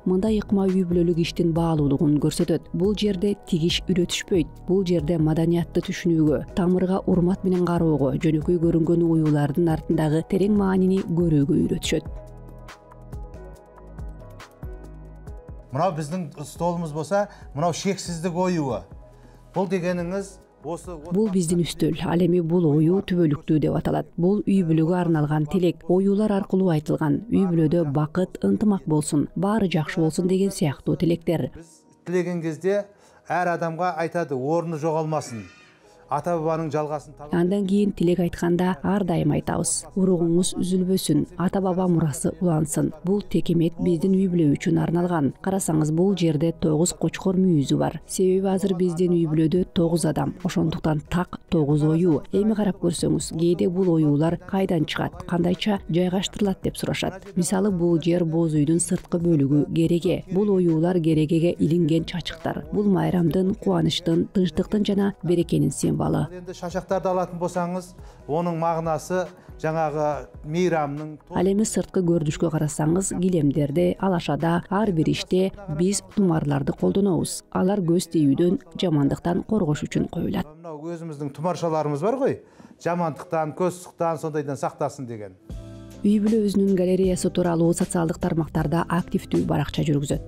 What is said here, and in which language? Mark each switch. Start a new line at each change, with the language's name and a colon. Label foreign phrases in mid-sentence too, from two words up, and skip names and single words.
Kyrgyz: Мындай ыкма үй бүлөлүк иштин баалуулугун көрсөтөт. Бул жерде тигиш үйрөтүшпөйт. Бул жерде маданиятты түшүнүүгө, тамырга урмат менен кароого, жөнөкөй көрүнгөн оюулардын артындагы терең маанини көрүүгө үйрөтүшөт.
Kazakh: Мынау биздин столумуз болса, мынау шексиздик оюу.
Kyrgyz: Бул дегениңиз Бул биздин үстөл. Ал эми бул ою түбөлүктүү деп аталат. Бул үй бүлөгө арналган тилек, оюулар аркылуу айтылган. Үй бүлөдө бакыт, ынтымак болсун, баары жакшы болсун деген сыяктуу тилектер.
Kazakh: Биз тилеген кезде ар адамга айтады, орны жоголмасын.
Kyrgyz: Ата бабанын жалгасын табып. Андан кийин тилек айтканда ар дайым айтабыз. Уругуңуз үзүлбөсүн, ата баба мурасы улансын. Бул текемет биздин үй бүлө үчүн арналган. Карасаңыз, бул жерде 9 кочкор мүйүзү бар. Себеби азыр биздин үй бүлөдө 9 адам. Ошондуктан так 9 ою. Эми карап көрсөңүз, кээде бул оюулар кайдан чыгат, кандайча жайгаштырылат деп сурашат. Мисалы, бул жер боз үйдүн сырткы бөлүгү кереге. Бул оюулар керегеге илинген чачыктар. Бул майрамдын, кубанычтын, тынчтыктын жана берекенин символу.
Kazakh: Енді шашақтарды алатын болсаңыз, оның мағынасы жаңағы мейрамның.
Kyrgyz: Ал эми сырткы көрүнүшкө карасаңыз, килемдерде, алашада, ар бир иште биз тумарларды колдонобуз. Алар көз тийүүдөн, жамандыктан коргош үчүн коюлат.
Kazakh: Өзүмүздүн тумаршаларыбыз бар ғой, жамандыктан, көз суктан, сондайдан сактасын деген.
Kyrgyz: Үй бүлө өзүнүн галереясы тууралуу социалдык тармактарда активдүү баракча жүргүзөт.